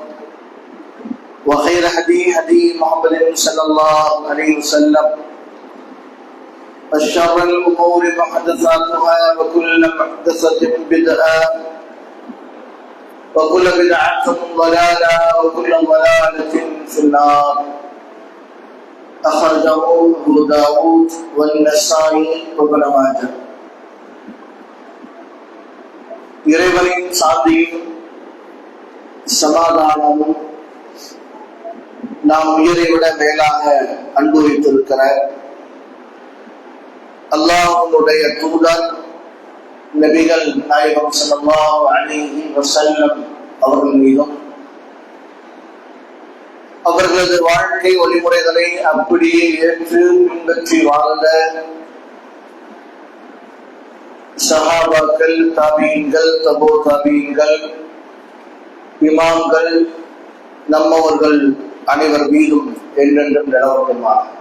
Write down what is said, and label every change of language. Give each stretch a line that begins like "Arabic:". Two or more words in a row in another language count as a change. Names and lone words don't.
Arabic: وخير هدي محمد صلى الله عليه وسلم وشر الأمور محدثاتها وكل محدثة بدعة وكل بدعة ضلالة وكل ضلالة في النار أخرجه أبو داود والنسائي وابن ماجه
Tamil: இறைவனின் சாந்தியும் சமாதானமும் நாம் உயிரை விட மேலாக அன்பு வைத்திருக்கிற அல்லாஹ்வுடைய தூதர் நபிகள் நாயகம்
Arabic: صلى الله عليه وسلم
Tamil: அவர்கள் மீதும் அவர்களது வாழ்க்கை வழிமுறைகளை அப்படியே ஏற்று பின்பற்றி வாழ்ந்த சஹாபாக்கள், தாபீன்கள், தபோ தாபீன்கள், இமாம்கள், நம்மவர்கள் அனைவர் மீதும் என்றென்றும் நிலவட்டுமா.